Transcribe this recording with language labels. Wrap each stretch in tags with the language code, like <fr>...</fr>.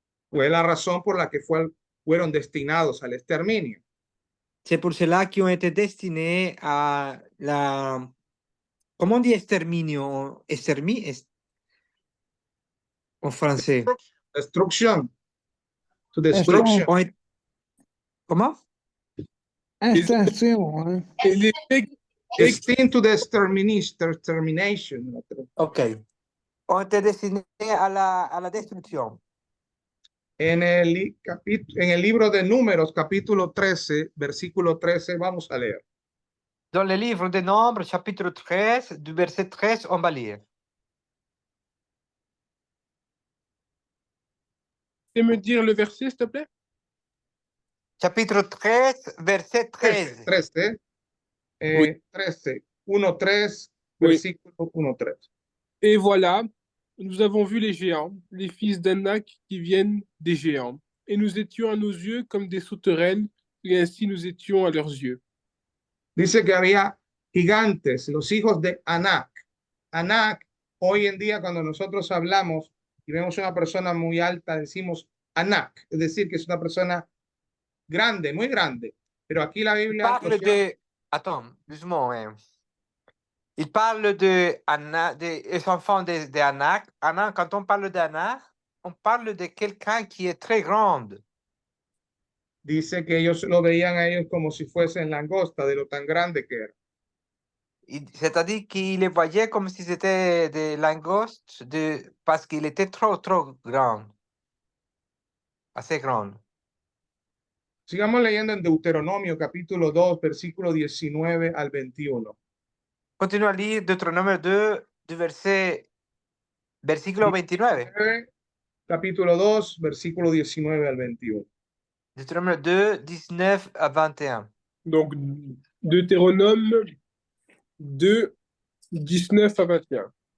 <es>Fue la razón por la que fueron destinados al exterminio.</es> <fr>C'est pour cela qu'ils ont été destinés à la... Comment on dit exterminio? En français.</fr> <en>Destruction. To destruction.</en> <fr>Comment? Extinction, hein.</fr> <en>Destined to the extermination.</en> <fr>Ok. Ont été destinés à la destruction.</fr> <es>En el libro de Números, capítulo 13, versículo 13, vamos a leer.</es> <fr>Dans le livre des Nombres, chapitre 13, du verset 13, on va lire. sais me dire le verset, s'il te plaît? Chapitre 13, verset 13, 13. 13, Oui. 13, 1:3, Oui.</fr> <es>versículo 1:3.</es> <fr>Et voilà, nous avons vu les géants, les fils d'Anak qui viennent des géants. Et nous étions à nos yeux comme des sauterelles, et ainsi nous étions à leurs yeux.</fr> <es>Dice que había gigantes, los hijos de Anak. Anak, hoy en día cuando nosotros hablamos y vemos una persona muy alta, decimos Anak, es decir, que es una persona grande, muy grande. Pero aquí la</es> <fr>Il</fr> <es>Biblia</es> <fr>parle de... Attends, doucement. Il parle des enfants de Anak. Anak. Quand on parle d'Anak, on parle de quelqu'un qui est très grande.</fr> <es>dice que ellos lo veían a ellos como si fuesen langosta, de lo tan grande que era.</es> <fr>C'est-à-dire qu'il les voyait comme si c'était des langostes parce qu'il était trop grand. Assez grand.</fr> <es>Sigamos leyendo en Deuteronomio capítulo 2, versículo 19 al 21.</es> <fr>Continue à lire Deutéronome 2, du versículo 29.</fr> <es>Capítulo 2, versículo 19 al 21.</es> <fr>Deutéronome 2, 19 à 21. Donc, Deutéronome 2, 19 à 21.</fr>